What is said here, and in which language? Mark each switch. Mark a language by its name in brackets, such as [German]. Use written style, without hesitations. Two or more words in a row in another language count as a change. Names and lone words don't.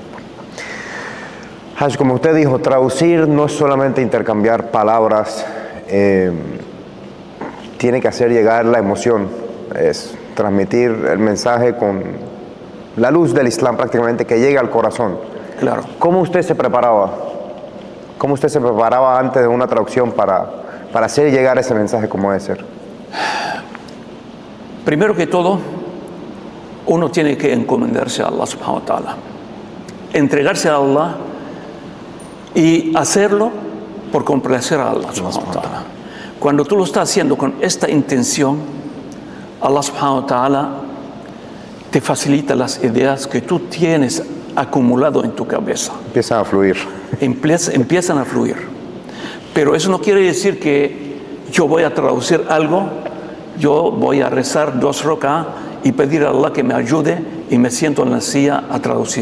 [Spanish] Haj, como usted dijo, traducir no es solamente intercambiar palabras, tiene que hacer llegar la emoción, es transmitir el mensaje con la luz del Islam prácticamente, que llegue al corazón. Claro. ¿Cómo usted se preparaba? ¿Cómo usted se preparaba antes de una traducción para hacer llegar ese mensaje como debe ser? Primero que todo, uno tiene que encomendarse a [Arabic] الله سبحانه وتعالى, [Spanish] entregarse a Allah y hacerlo por complacer a [Arabic] الله سبحانه وتعالى. [Spanish] Cuando tú lo estás haciendo con esta intención, [Arabic] الله سبحانه وتعالى [Spanish] te facilita las ideas que tú tienes acumulado en tu cabeza. Empiezan a fluir. Empiezan a fluir. Pero eso no quiere decir que yo voy a traducir algo, yo voy a rezar 2 rak'ah y pedir a Allah que me ayude y me siento en la silla a traducir.